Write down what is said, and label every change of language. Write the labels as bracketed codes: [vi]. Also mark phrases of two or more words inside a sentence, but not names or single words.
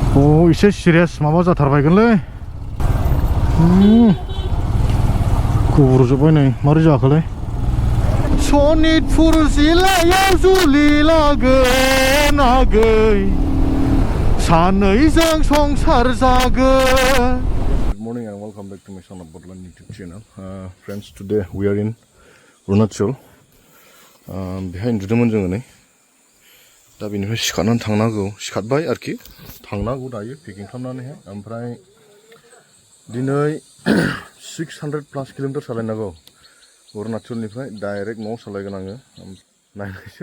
[brx] एसे सिरियास माबा जाथारबायगोनलै गब्र'जोब्बाय नै मारै जाखोलै सनितपुर जिल्लायाव जुलि लागोन आगै सानैजों संसार जागोन. [en] Good morning and welcome back to my Son of Botland YouTube channel. Friends, today we are in Arunachal. [brx] बेहाय उन्दुदोंमोन जोङो नै दा बेनिफ्राय सिखारनानै थांनांगौ सिखारबाय आरोखि थांनांगौ दायो पेकिं खालामनानैहाय ओमफ्राय दिनै 600+ किल'मिटार सालायनांगौ अरुणाचलनिफ्राय डाइरेक्ट न'आव सालायगोन आङो नायनोसै